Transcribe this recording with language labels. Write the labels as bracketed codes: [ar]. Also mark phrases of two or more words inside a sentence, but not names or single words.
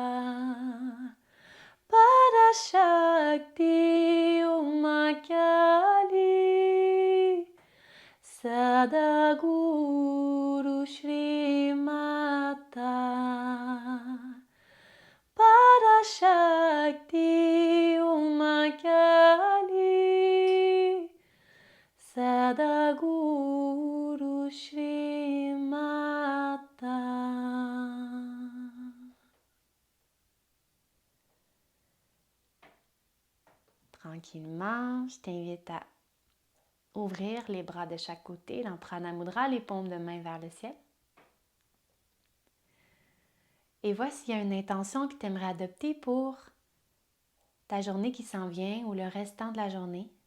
[sa] Parashakti Om Kali Sadaguru Shri Mata Parashakti Om Kali Sadaguru Shri Mata. [fr] Tranquillement, je t'invite à ouvrir les bras de chaque côté dans Prana Mudra, les paumes de main vers le ciel. Et vois s'il y a une intention que tu aimerais adopter pour ta journée qui s'en vient ou le restant de la journée.